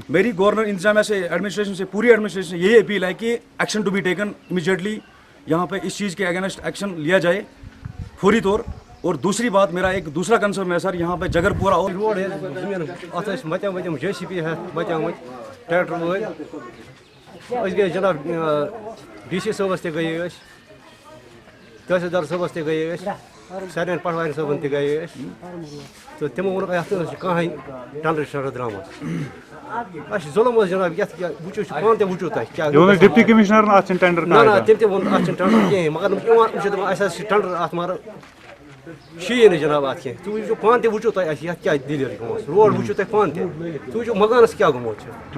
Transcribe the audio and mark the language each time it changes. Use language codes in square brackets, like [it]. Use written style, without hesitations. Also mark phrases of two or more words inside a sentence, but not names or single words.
[ur] میری گورنر انتظامیہ سے، ایڈمنسٹریشن سے، پوری ایڈمنسٹریشن سے یہی اپیل ہے کہ [en] action to be taken immediately, [ur] یہاں پہ اس چیز کے اگینسٹ ایکشن لیا جائے فوری طور. اور دوسری بات، میرا ایک دوسرا کنسرن ہے سر، یہاں پہ جگرپورہ اور [ks] روڈ زمین مت JCB مت ٹریکٹر وَل گٔیے جناب DC صٲبس تہِ گٔیے أسۍ تحصیلدار صٲبس تہِ گٔیے أسۍ سارنٕے پٹوارِ صٲبن تہِ گٔیے أسۍ تہٕ تِمو ووٚنُکھ یتھ نہٕ چھُ کٕہٕنۍ ٹنڈر شنڈر درٛامُت اَسہِ چھُ ظُلم حظ جناب یتھ وٕچھو پانہٕ تہِ وٕچھو تۄہہِ کیٛاہ ڈپٹی کمشنر اتھ چھُنہٕ ٹینڈر نہ نہ تٔمۍ تہِ ووٚن اتھ چھُنہٕ ٹنڈر کِہیٖنۍ مگر یِم چھِ دپان اَسہِ حظ چھِ ٹنڈر اتھ مگر شیٖی نہٕ جناب اتھ کینٛہہ تُہۍ وٕچھِو پانہٕ تہِ وٕچھو تۄہہِ اَسہِ یتھ کیٛاہ دٔلیٖل گٔمٕژ روڈ وٕچھِو تُہۍ پانہٕ تہِ تُہۍ وٕچھِو مکانس کیٛاہ گوٚمُت چھُ